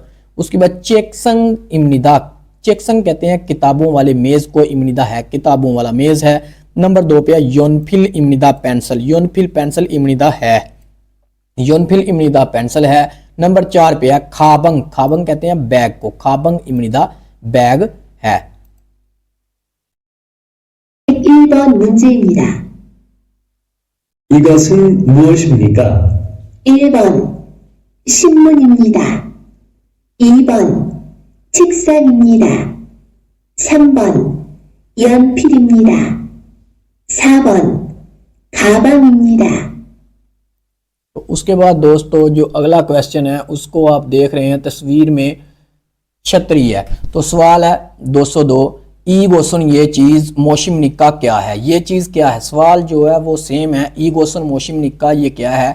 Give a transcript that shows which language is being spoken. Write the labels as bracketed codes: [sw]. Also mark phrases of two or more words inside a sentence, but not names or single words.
[hi] उसके बाद [ko] 책상입니다, [hi] चेकसंग कहते हैं किताबों वाले मेज को, इमनिदा है किताबों वाला मेज है। नंबर 2 पे है [ko] 연필입니다 [hi] पेंसिल, योनफिल पेंसिल इमनिदा है, [ko] 연필입니다 [hi] पेंसिल है। नंबर 4 पे है खाबंग, खाबंग कहते हैं बैग को, [ko] 가방입니다 [hi] बैग है। [ko] 1번 문제입니다. 이것은 무엇입니까? 1번 신문입니다. 2번 책상입니다. 3번 연필입니다. 4번 가방입니다. [hi] तो उसके बाद दोस्तों जो अगला क्वेश्चन है उसको आप देख रहे हैं तस्वीर में छतरी है। तो सवाल है 202 [ko] 이것은 [hi] ये चीज [ko] 무엇입니까 [hi] क्या है, ये चीज क्या है। सवाल जो है वो सेम है, [ko] 이것은 무엇입니까 [hi] ये क्या है।